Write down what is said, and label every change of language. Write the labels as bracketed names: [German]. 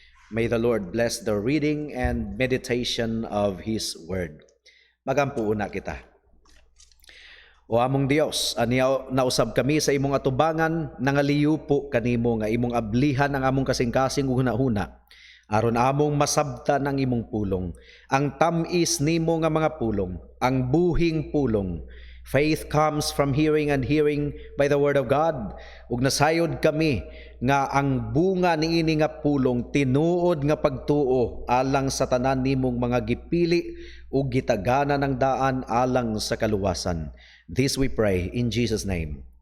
[English] May the Lord bless the reading and meditation of His Word. [Cebuano] Magampuuna kita. O among Dios, aniya nausab kami sa imong atubangan, nangaliyo po kanimo nga imong ablihan ang among kasing-kasing huna-huna, aron among masabtan ang imong pulong, ang tamis nimo nga mga pulong, ang buhing pulong. [English] Faith comes from hearing and hearing by the Word of God. [Cebuano] Ug nasayod kami nga ang bunga niini nga pulong tinuod nga pagtuo alang sa tanan nimong mga gipili ug gitagana ng daan alang sa kaluwasan. [English] This we pray in Jesus' name.